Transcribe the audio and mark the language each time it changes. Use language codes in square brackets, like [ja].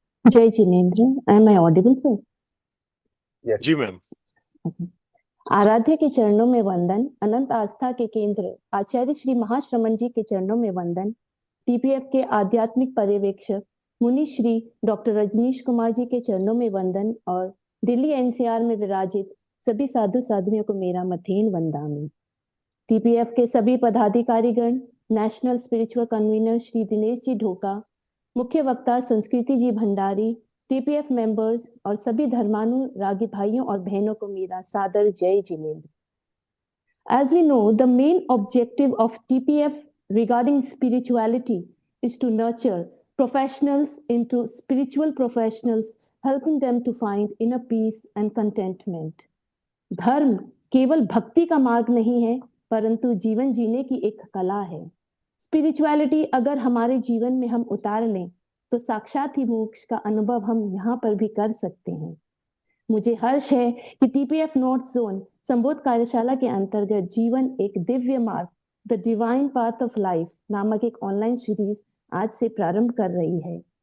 [en] Jai Jinendra, am I audible, sir? Yes. [hi] Ji ma'am. आराध्य के चरणों में वंदन, अनंत आस्था के केंद्र आचार्य श्री महाश्रमण जी के चरणों में वंदन, टीपीएफ के आध्यात्मिक पर्यवेक्षक मुनि श्री डॉक्टर रजनीश कुमार जी के चरणों में वंदन और दिल्ली एनसीआर में विराजित सभी साधु साधुओं को मेरा मथेन वंदामी। टीपीएफ के सभी पदाधिकारीगण, national spiritual convener Shri Dinesh ji ढोका, मुख्य वक्ता संस्कृति जी भंडारी, टीपीएफ मेंबर्स और सभी धर्मानुरागी भाइयों और बहनों को मेरा सादर जय Jinendra. [en] As we know, the main objective of TPF regarding spirituality is to nurture professionals into spiritual professionals, helping them to find inner peace and contentment. [hi] धर्म केवल भक्ति का मार्ग नहीं है, परंतु जीवन जीने की एक कला है। स्पिरिचुअलिटी अगर हमारे जीवन में हम उतार लें तो साक्षात ही मोक्ष का अनुभव हम यहाँ पर भी कर सकते हैं। मुझे हर्ष है कि टीपीएफ नॉर्थ जोन संबोध कार्यशाला के अंतर्गत जीवन एक दिव्य मार्ग, the divine path of life नामक एक ऑनलाइन सीरीज आज से प्रारंभ कर रही है।